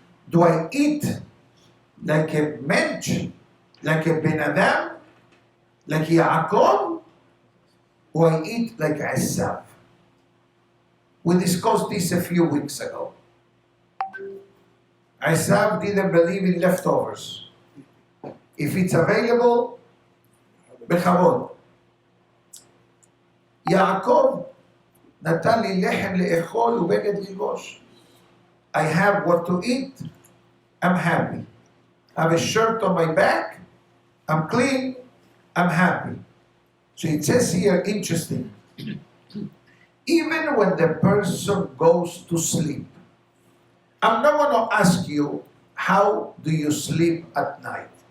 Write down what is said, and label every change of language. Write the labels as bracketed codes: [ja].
[en] Do I eat like a mensch, like a ben adam, like Yaakov, or I eat like Esav? We discussed this a few weeks ago. Esav didn't believe in leftovers. If it's available, בכבוד. [he] Yaakov נתן לי לחם לאכול ובגד ללבוש. [en] I have what to eat, I'm happy. I have a shirt on my back, I'm clean, I'm happy. So it says here, interesting, even when the person goes to sleep, I'm not going to ask you, how do you sleep at night?